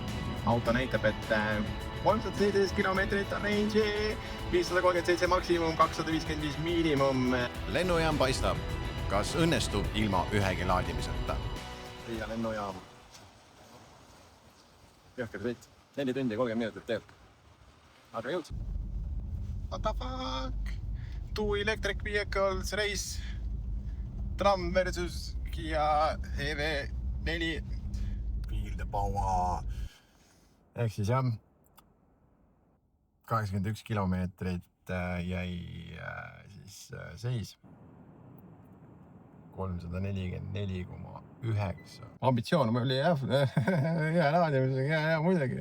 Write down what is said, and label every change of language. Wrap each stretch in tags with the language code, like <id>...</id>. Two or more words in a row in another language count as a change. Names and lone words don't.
<et>Auto näitab, et 317 kilomeetrit on range, 537 maksimum, 255 miinimum. Lennujaam paistab. Kas õnnestub ilma ühegi laadimiseta? Riia lennujaam. Jõhker sõit. 4 tundi 30 minutit teeb. Aga jõud.</et> <en>What the fuck? 2 electric vehicles race. Tram versus Kia EV4. Feel the power.</en> <et>Ehk siis jah, 81 kilomeetrit jäi siis seis. 344,9. Ambitsioon oli jah, hea laadimisega, ja muidugi.</et>